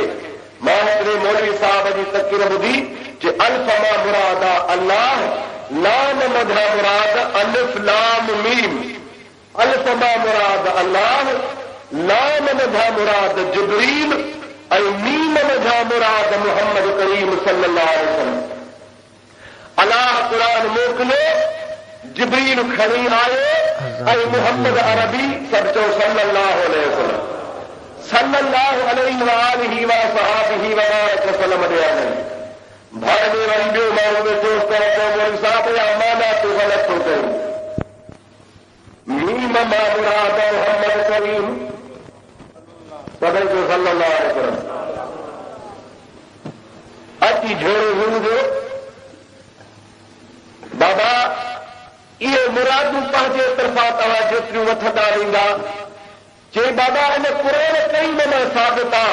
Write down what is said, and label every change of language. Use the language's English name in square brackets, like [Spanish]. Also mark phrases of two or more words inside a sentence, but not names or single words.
[Sindhi] मां हिकिड़े मौलवी साहब जी तक़रीर ॿुधी कि अल्फ मां मुराद अल्लाह, लाम मधा मुराद अलिफ लाम मीम। अल्फ मां मुराद अल्लाह, लाम मधा मुराद जिब्रील ऐं मीम मधा मुराद मुहम्मद करीम [Arabic] صلى الله عليه وسلم. [Sindhi] अल्लाह क़ुरान मोकिलियो, जिब्रील खणी आयो ऐं मुहम्मद अरबी सभु चओ [Arabic] صلى الله عليه وسلم, صلى الله عليه وآله و صحبه و بارك وسلم [Sindhi] ॾे आहिनि। भाड़ में वरी ॿियो माण्हू वेठो मौलवी साहब या माना तूं ग़लति थो करीं। मीम मां मुराद मुहम्मद करीम सभई जो [Arabic] صلى الله عليه وسلم. [Sindhi] अची झोड़ो हूंदो बाबा इहे मुरादूं पंहिंजे तरफ़ां तव्हां जेतिरियूं वठंदा वेंदा, चए बाबा इन क़ुरान कई माना साबित आहे।